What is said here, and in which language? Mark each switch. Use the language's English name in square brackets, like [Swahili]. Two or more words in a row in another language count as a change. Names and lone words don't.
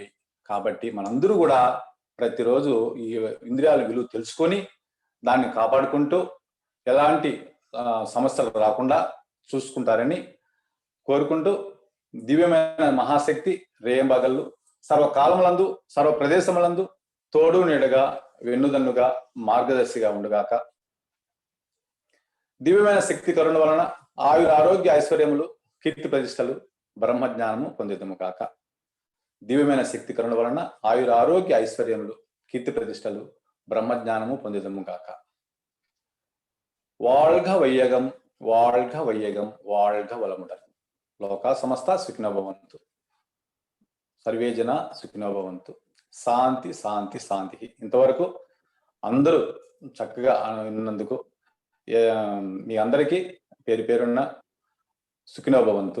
[Telugu] కాబట్టి మనందరూ కూడా ప్రతిరోజు ఈ ఇంద్రియాల విలువ తెలుసుకొని దాన్ని కాపాడుకుంటూ ఎలాంటి సమస్యలు రాకుండా చూసుకుంటారని కోరుకుంటూ, దివ్యమైన మహాశక్తి రేయంబగళ్ళు సర్వకాలములందు సర్వ ప్రదేశములందు తోడు నీడగా వెన్నుదన్నుగా మార్గదర్శిగా ఉండుగాక. దివ్యమైన శక్తి కరుణ వలన ఆయుర ఆరోగ్య ఐశ్వర్యములు కీర్తి ప్రతిష్టలు బ్రహ్మజ్ఞానము పొందిదము కాక. దివ్యమైన శక్తి కరుణ వలన ఆయుర ఆరోగ్య ఐశ్వర్యములు కీర్తి ప్రతిష్టలు బ్రహ్మజ్ఞానము పొందిదము కాక. [Tamil] வாழ்க வையகம் வாழ்க வையகம் வாழ்க వలముடன். [Sanskrit] లోకా సమస్త సుఖినో భవంతు. సర్వే జన సుఖినో భవంతు. శాంతి శాంతి శాంతి. [Telugu] ఇంతవరకు అందరూ చక్కగా విన్నందుకు మీ అందరికీ పేరు పేరున్న [Sanskrit] సుఖినో భవంతు.